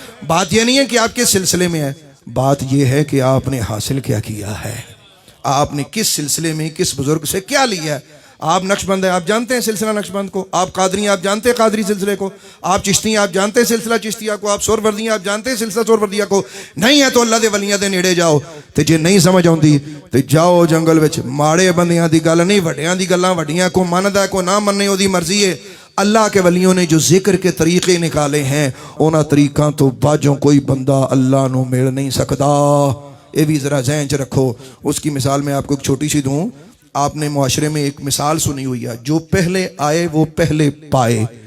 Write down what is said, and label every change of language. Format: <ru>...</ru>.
<ur>بات یہ نہیں ہے کہ آپ کے سلسلے میں ہے، بات یہ ہے کہ آپ نے حاصل کیا کیا ہے، آپ نے کس سلسلے میں کس بزرگ سے کیا لیا ہے. آپ نقش بند ہیں، آپ جانتے ہیں سلسلہ نقش بند کو. آپ قادری ہیں، آپ جانتے ہیں قادری سلسلے کو. آپ چشتی ہیں، آپ جانتے ہیں سلسلہ چشتیہ کو. آپ سہروردی ہیں، آپ جانتے ہیں سلسلہ سہروردیہ کو.</ur> <pa>نہیں ہے تو اللہ دے ولیاں دے نیڑے جاؤ. تے جے نہیں سمجھ آؤندی تے جاؤ جنگل وچ. ماڑے بندیاں دی گل نہیں، وڈیاں دی گلاں وڈیاں. کو مندا ہے کو نہ مننے او دی مرضی ہے.</pa> <ur>اللہ کے ولیوں نے جو ذکر کے طریقے نکالے ہیں</ur> <pa>انہاں طریقاں تو باجوں کوئی بندہ اللہ نو مل نہیں سکتا.</pa> <ur>یہ بھی ذرا ذہن چ رکھو. اس کی مثال میں آپ کو ایک چھوٹی سی دوں. آپ نے معاشرے میں ایک مثال سنی ہوئی ہے، جو پہلے آئے وہ پہلے پائے.</ur>